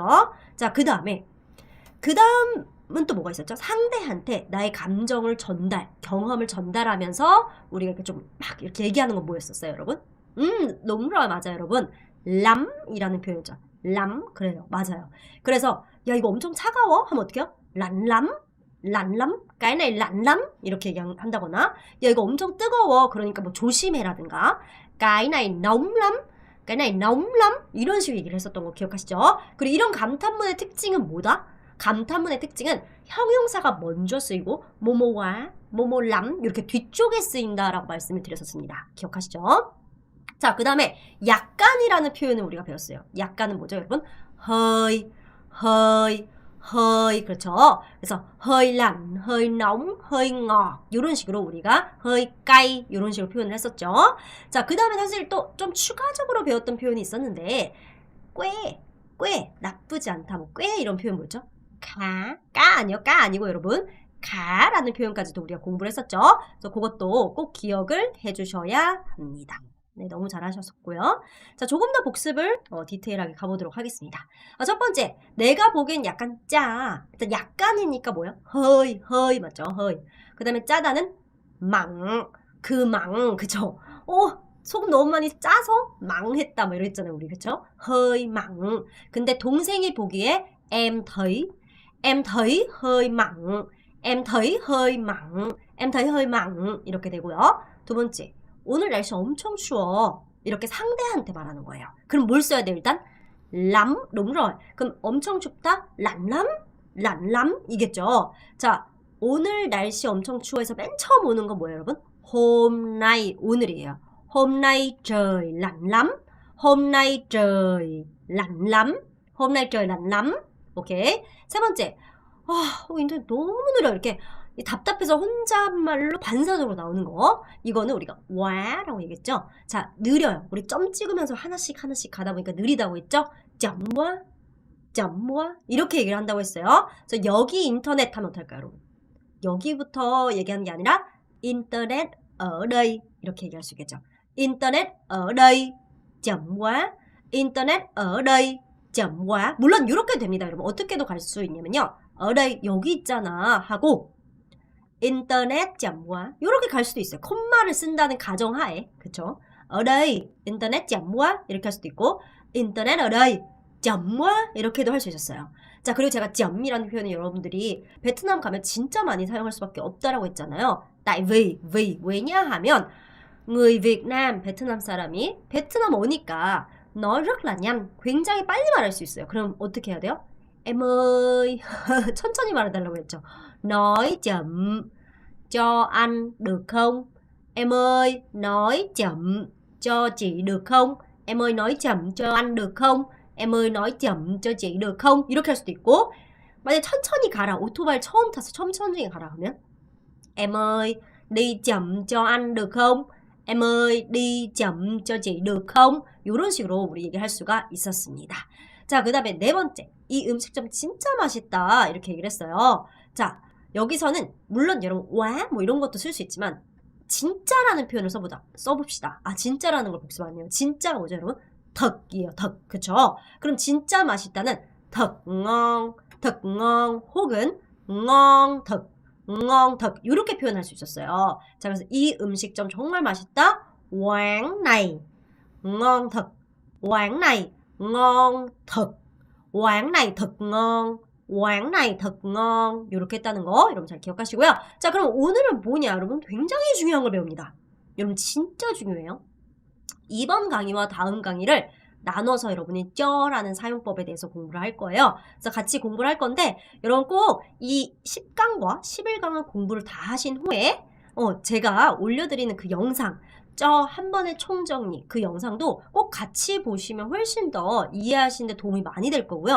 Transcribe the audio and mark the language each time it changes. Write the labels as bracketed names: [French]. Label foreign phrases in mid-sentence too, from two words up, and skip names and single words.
[Korean] 자, 그 다음은 또 뭐가 있었죠? 상대한테 나의 감정을 경험을 전달하면서 우리가 이렇게 좀 막 이렇게 얘기하는 건 뭐였었어요, 여러분? 너무 맞아요, 여러분. 람이라는 표현이죠. 람, 그래요, 맞아요. 그래서 야, 이거 엄청 차가워? 하면 어떻게 해요? 란람, [Vietnamese] cái này lạnh lắm [Korean] 이렇게 얘기한다거나, 야, 이거 엄청 뜨거워, 그러니까 뭐 조심해라든가, [Vietnamese] cái này nóng lắm [Korean] 이런 식으로 얘기를 했었던 거 기억하시죠? 그리고 이런 감탄문의 특징은 뭐다? 감탄문의 특징은 형용사가 먼저 쓰이고 뭐뭐와 뭐뭐람 이렇게 뒤쪽에 쓰인다라고 말씀을 드렸었습니다. 기억하시죠? 자, 그 다음에 약간이라는 표현을 우리가 배웠어요. 약간은 뭐죠, 여러분? hơi, 그렇죠? 그래서 [Vietnamese] hơi lạnh, hơi nóng, hơi ngọt [Korean] 이런 식으로 우리가 [Vietnamese] hơi cay [Korean] 이런 식으로 표현을 했었죠. 자, 그 다음에 사실 또 좀 추가적으로 배웠던 표현이 있었는데 꽤 나쁘지 않다, 뭐 꽤 이런 표현 뭐였죠? 까 아니고 여러분 가라는 표현까지도 우리가 공부를 했었죠. 그래서 그것도 꼭 기억을 해주셔야 합니다. 네, 너무 잘하셨었고요. 자, 조금 더 복습을 디테일하게 가보도록 하겠습니다. 첫 번째, 내가 보기엔 약간 짜. 일단 약간이니까 뭐예요? hơi 맞죠? hơi. 그 다음에 짜다는 그죠? 소금 너무 많이 짜서 망했다 뭐 이랬잖아요, 우리. 그쵸? [Vietnamese] hơi mặn. [Korean] 근데 동생이 보기에 [Vietnamese] em thấy hơi mặn. em thấy hơi mặn [Korean] 이렇게 되고요. 두 번째, 오늘 날씨 엄청 추워. 이렇게 상대한테 말하는 거예요. 그럼 뭘 써야 돼요, 일단? [Vietnamese] lắm, đúng rồi. [Korean] 그럼 엄청 춥다? [Vietnamese] lạnh lắm 이겠죠. 자, 오늘 날씨 엄청 추워해서 맨 처음 오는 건 뭐예요, 여러분? hôm nay, 오늘이에요. hôm nay trời lạnh lắm. hôm nay trời lạnh lắm. [Korean] 오케이. 세 번째, 인터넷 너무 느려. 이렇게 답답해서 혼잣말로 반사적으로 나오는 거. 이거는 우리가 와라고 얘기했죠. 자, 느려요. 우리 점 찍으면서 하나씩 가다 보니까 느리다고 했죠. 점와 이렇게 얘기를 한다고 했어요. 그래서 여기 인터넷 하면 어떨까요, 여러분? 여기부터 얘기하는 게 아니라 인터넷 [Vietnamese] ở đây [Korean] 이렇게 얘기할 수 있겠죠. [Vietnamese] internet ở đây chậm quá internet ở đây chậm quá. [Korean] 물론 이렇게 됩니다, 여러분. 어떻게도 갈 수 있냐면요. [Vietnamese] ở đây [Korean] 여기 있잖아 하고 인터넷 [Vietnamese] chậm quá [Korean] 이렇게 갈 수도 있어요. 콤마를 쓴다는 가정하에. 그쵸? [Vietnamese] ở đây internet chậm quá [Korean] 이렇게 할 수도 있고 [Vietnamese] internet ở đây chậm quá [Korean] 이렇게도 할 수 있었어요. 자, 그리고 제가 점이라는 표현을 여러분들이 베트남 가면 진짜 많이 사용할 수밖에 없다라고 했잖아요. [Vietnamese] tại vì [Korean] 왜냐 하면 [Vietnamese] người Việt Nam, [Korean] 베트남 사람이 베트남 오니까 [Vietnamese] nói rất là nhanh, [Korean] 굉장히 빨리 말할 수 있어요. 그럼 어떻게 해야 돼요? [Vietnamese] em ơi [Korean] 천천히 말해달라고 했죠. [Vietnamese] nói chậm cho anh được không? em ơi nói chậm cho chị được không? em ơi nói chậm cho anh được không? em ơi nói chậm cho chị được không? [Korean] 이렇게 할 수도 있고 만약에 천천히 가라. 오토바이 처음 타서 천천히 가라 하면 [Vietnamese] em ơi đi chậm cho anh được không? em ơi đi chậm cho chị được không? [Korean] 이런 식으로 우리 얘기할 수가 있었습니다. 자, 그 다음에 네 번째. 이 음식점 진짜 맛있다. 이렇게 얘기를 했어요. 자, 여기서는 물론 여러분 와 뭐 이런 것도 쓸 수 있지만 진짜라는 표현을 써봅시다. 아, 진짜라는 걸 복습 아니에요. 진짜가 뭐죠, 여러분? 덕이에요, 덕. 그쵸? 그럼 진짜 맛있다는 덕, 덕, 혹은 덕, 덕. 이렇게 표현할 수 있었어요. 자, 그래서 이 음식점 정말 맛있다. [Vietnamese] quán này ngon thật. quán này ngon thật. quán này thật ngon. quán này thật ngon. [Korean] 이렇게 했다는 거 여러분 잘 기억하시고요. 자, 그럼 오늘은 뭐냐, 여러분? 굉장히 중요한 걸 배웁니다. 여러분 진짜 중요해요. 이번 강의와 다음 강의를 나눠서 여러분이 쩌라는 사용법에 대해서 공부를 할 거예요. 그래서 같이 공부를 할 건데 여러분 꼭 이 10강과 11강을 공부를 다 하신 후에 제가 올려드리는 그 영상 쩌 한 번의 총정리 그 영상도 꼭 같이 보시면 훨씬 더 이해하시는 데 도움이 많이 될 거고요.